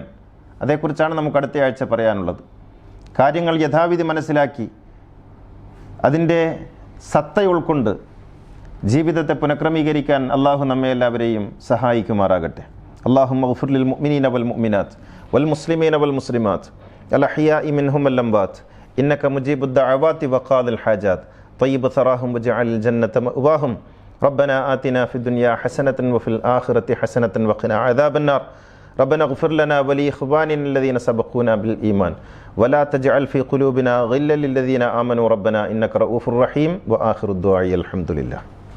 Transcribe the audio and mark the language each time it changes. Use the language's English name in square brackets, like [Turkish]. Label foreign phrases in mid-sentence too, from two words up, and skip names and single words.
[Malayalam] അതേക്കുറിച്ചാണ് നമുക്ക് അടുത്ത ആഴ്ച പറയാനുള്ളത്. കാര്യങ്ങൾ യഥാവിധി മനസ്സിലാക്കി അതിൻ്റെ സത്ത ഉൾക്കൊണ്ട് ജീവിതത്തെ പുനഃക്രമീകരിക്കാൻ അള്ളാഹു നമ്മെ എല്ലാവരെയും സഹായിക്കുമാറാകട്ടെ. [Arabic] اللهم اغفر للمؤمنين والمؤمنات والمسلمين والمسلمات الأحياء منهم والأموات إنك مجيب الدعوات وقاضي الحاجات طيب ثراهم واجعل الجنة مأواهم ربنا آتنا في الدنيا حسنة وفي الآخرة حسنة وقنا عذاب النار ربنا اغفر لنا ولإخواننا الذين سبقونا بالإيمان ولا تجعل في قلوبنا غلا للذين آمنوا ربنا إنك رؤوف رحيم وآخر الدعاء الحمد لله.